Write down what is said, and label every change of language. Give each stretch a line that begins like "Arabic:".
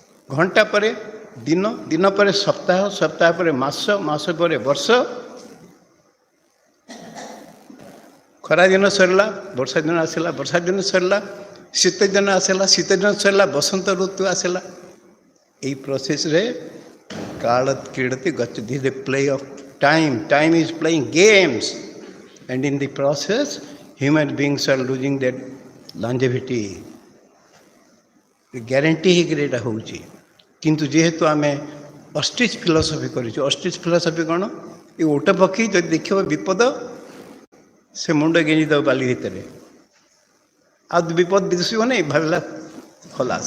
Odia: ଘଣ୍ଟା ପରେ ଦିନ, ଦିନ ପରେ ସପ୍ତାହ, ସପ୍ତାହ ପରେ ମାସ, ମାସ ପରେ ବର୍ଷ। ଖରାଦିନ ସରିଲା, ବର୍ଷା ଦିନ ଆସିଲା, ବର୍ଷା ଦିନ ସରିଲା, ଶୀତ ଦିନ ଆସିଲା, ଶୀତ ଦିନ ସରିଲା, ବସନ୍ତ ଋତୁ ଆସିଲା।
English: এই প্রসেসরে
Sanskrit: কাল ক্রীড়তি গচ্ছতি,
English: The play of time, time is playing games, and in the process human beings are losing that longevity.
Odia: Guarantee ହେଇକରି ଏଇଟା ହେଉଛି। କିନ୍ତୁ ଯେହେତୁ ଆମେ ଅଷ୍ଟ୍ରିଚ୍ ଫିଲୋସଫି କରିଛୁ, ଅଷ୍ଟ୍ରିଚ୍ ଫିଲୋସଫି କ'ଣ? ଏ ଓଟ ପକ୍ଷୀ ଯଦି ଦେଖିବ ବିପଦ, ସେ ମୁଣ୍ଡ ଗେଞ୍ଜିଦେବ ବାଲି ଭିତରେ, ଆଉ ବିପଦ ଦିଶିବ ନାହିଁ, ଭାବିଲା ଖୋଲା।